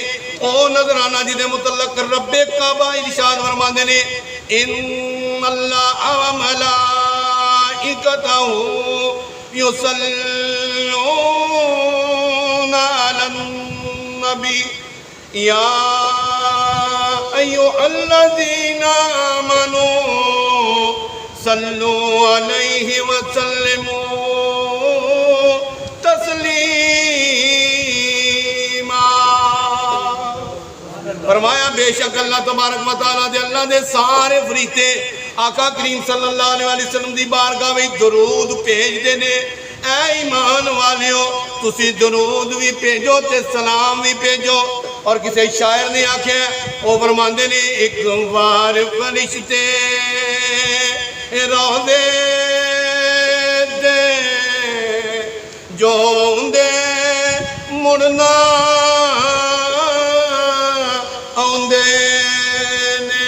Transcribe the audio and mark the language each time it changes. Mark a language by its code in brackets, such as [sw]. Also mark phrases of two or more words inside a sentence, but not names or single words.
[pa] او نذرانہ جہدے متعلق ربِ کعبہ ارشاد فرماتے ہیں, [ar] إن الله وملائكته يصلون على النبي يا أيها الذين آمنوا صلوا عليه وسلموا تسليما. [pa] فرمایا بیشک [ar] الله تبارك وتعالى [pa] دے اللہ دے سارے فرشتے آقا کریم [ar] صلى الله عليه وسلم [pa] دی بارگاہ وچ درود بھیجدے نے. اے ایمان والیو تسی درود بھی بھیجو تے سلام بھی بھیجو. اور کسی شاعر نے آکھیا وہ فرماندے نے، ایک بار فرشتے روندے دے جو اوندے مڑنا آؤندے نے.